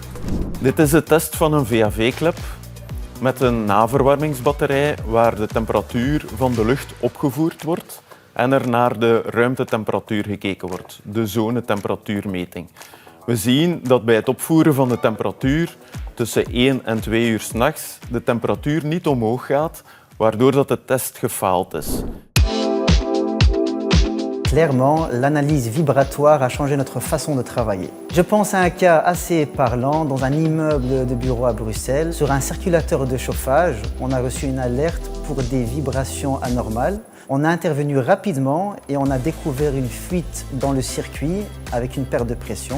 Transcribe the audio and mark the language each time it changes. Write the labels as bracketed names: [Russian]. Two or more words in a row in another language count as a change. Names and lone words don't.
[Dutch] Dit is de test van een VAV-klep. Met een naverwarmingsbatterij waar de temperatuur van de lucht opgevoerd wordt en er naar de ruimtetemperatuur gekeken wordt, de zonetemperatuurmeting. We zien dat bij het opvoeren van de temperatuur tussen 1 en 2 uur 's nachts de temperatuur niet omhoog gaat, waardoor dat de test gefaald is. [French] Clairement, l'analyse vibratoire a changé notre façon de travailler. Je pense à un cas assez parlant dans un immeuble de bureaux à Bruxelles. Sur un circulateur de chauffage, on a reçu une alerte pour des vibrations anormales. On a intervenu rapidement et on a découvert une fuite dans le circuit avec une perte de pression.